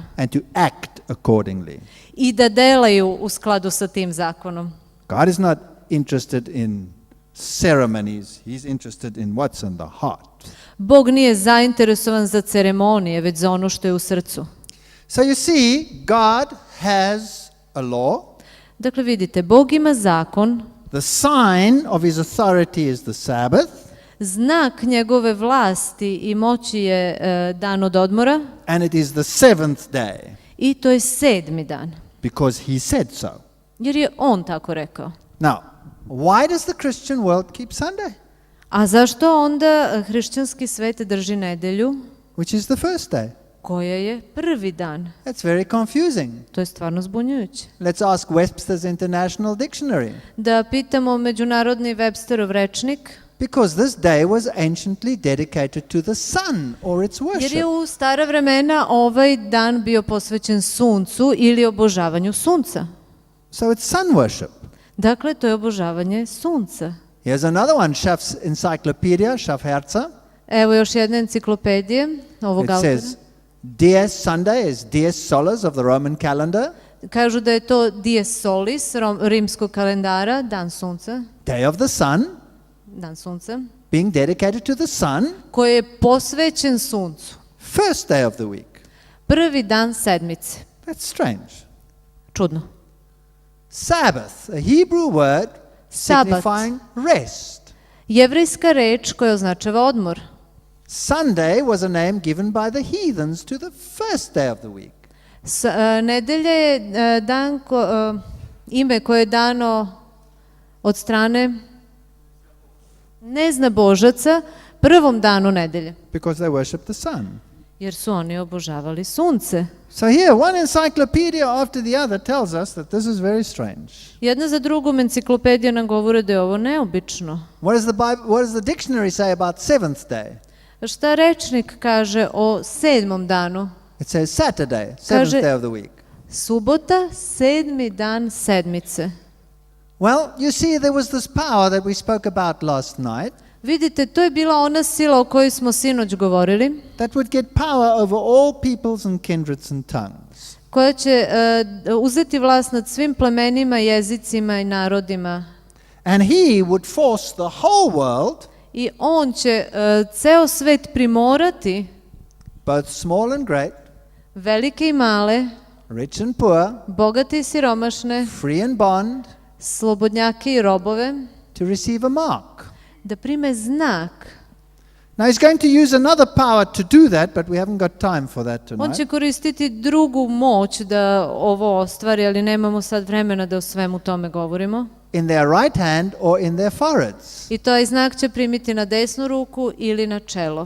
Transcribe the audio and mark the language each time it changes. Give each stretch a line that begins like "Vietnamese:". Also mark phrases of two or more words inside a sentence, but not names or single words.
English: and to act accordingly.
Serbian: i da delaju u skladu sa tim zakonom.
English: God is not interested in ceremonies, he's interested in what's in the heart.
Serbian: Bog nije zainteresovan za ceremonije, već za ono što je u srcu.
English: So you see, God has a law.
Serbian: Dakle, vidite, Bog ima zakon,
English: The sign of his authority is the Sabbath,
Serbian: znak njegove vlasti i moći je dan od odmora
English: and it is the seventh day,
Serbian: i to je 7. dan,
English: because he said so.
Serbian: jer je on tako rekao.
English: Now, why does the Christian world keep Sunday?
Serbian: A zašto onda hrišćanski svet drži nedelju,
English: Which is the first day?
Serbian: koja je 1. dan?
English: That's very confusing.
Serbian: To je stvarno zbunjujuće.
English: Let's ask Webster's International Dictionary.
Serbian: Da pitamo međunarodni Websterov rečnik,
English: Because this day was anciently dedicated to the sun or its
Serbian: jer je
English: worship.
Serbian: u stara vremena ovaj dan bio posvećen suncu ili obožavanju sunca.
English: So it's sun worship.
Serbian: Dakle, to je obožavanje sunca.
English: Here's another one, Schaff's Encyclopedia,
Serbian: Schaffherzer. Evo još jedna enciklopedije ovog
English: It
Serbian: autora.
English: says, Dies Sunday is
Latin: Dies Solis
English: of the Roman calendar,
Serbian: Kažu da je to
Latin: dies solis
Serbian: rimskog kalendara, dan sunca,
English: day of the sun,
Serbian: dan sunca,
English: being dedicated to the sun,
Serbian: koji je posvećen suncu.
English: first day of the week.
Serbian: 1. dan sedmice.
English: That's strange.
Serbian: Čudno.
English: Sabbath, a Hebrew word
Serbian: Sabat.
English: signifying rest.
Serbian: Jevrejska reč koja označava odmor.
English: Sunday was a name given by the heathens to the first day of the week.
Serbian: Nedelja je dan ime koje je dano od strane neznabožaca prvom danu nedelje.
English: Because they worship the sun.
Serbian: jer su oni obožavali sunce.
English: So here, one encyclopedia after the other tells us that this is very strange.
Serbian: Jedna za drugom enciklopedija nam govore da je ovo neobično.
English: What does the dictionary say about seventh day?
Serbian: Šta rečnik kaže o 7. danu?
English: It says Saturday, seventh day of the week.
Serbian: Subota, 7. dan sedmice.
English: Well, you see, there was this power that we spoke about last night
Serbian: Vidite, to je bila ona sila o kojoj smo sinoć govorili,
English: that would get power over all peoples and kindreds and tongues.
Serbian: koja će uzeti vlast nad svim plemenima, jezicima i narodima.
English: And he would force the whole world,
Serbian: I on će ceo svet primorati,
English: both small and great,
Serbian: velike i male,
English: rich and poor,
Serbian: bogate i siromašne,
English: free and bond,
Serbian: slobodnjake i robove,
English: to receive a mark.
Serbian: da prime znak.
English: Now he's going to use another power to do that, but we haven't got time for that
Serbian: On
English: tonight.
Serbian: će koristiti drugu moć da ovo ostvari, ali nemamo sad vremena da o svemu tome govorimo.
English: In their right hand or in their foreheads,
Serbian: I taj znak će primiti na desnu ruku ili na čelo.